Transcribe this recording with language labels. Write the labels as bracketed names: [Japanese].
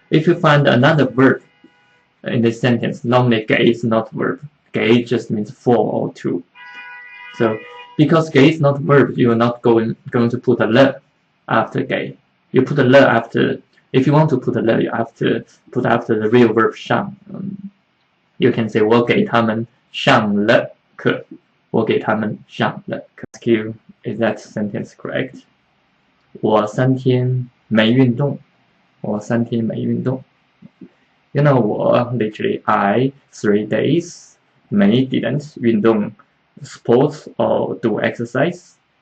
[English] If you find another verb in this sentence, normally 给 is not verb. 给 just means for or to. So because 给 is not verb, you are not going to put a 了 after 给. You put a 了 after. If you want to put a 了, you have to put after the real verb 上. You can say [Chinese] 我给他们上了课. 我给他们上了课. [English] Ask you, is that sentence correct? [Chinese] 我3天没运动.我3天没运动. [English] 我 literally I 3 days 没 didn't 运动 sports or do exercise.